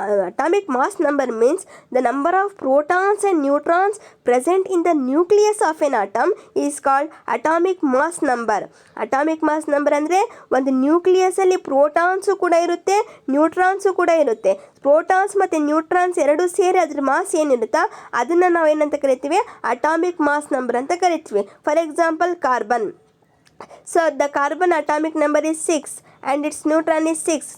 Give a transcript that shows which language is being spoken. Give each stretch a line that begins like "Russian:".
English: atomic mass number means the number of protons and neutrons present in the nucleus of an atom is called atomic mass number.
Kannada: atomic mass number ಅಂದರೆ ಒಂದು ನ್ಯೂಕ್ಲಿಯಸಲ್ಲಿ protons ಕೂಡ ಇರುತ್ತೆ, neutrons ಕೂಡ ಇರುತ್ತೆ. Protons ಮತ್ತು neutrons ಎರಡೂ ಸೇರಿ ಅದ್ರ ಮಾಸ್ ಏನಿರುತ್ತೋ ಅದನ್ನು ನಾವು ಏನಂತ ಕರಿತೀವಿ, ಅಟಾಮಿಕ್ ಮಾಸ್ ನಂಬರ್ ಅಂತ ಕರಿತೀವಿ.
English: For example carbon. So the carbon atomic number is 6 and its neutron is 6.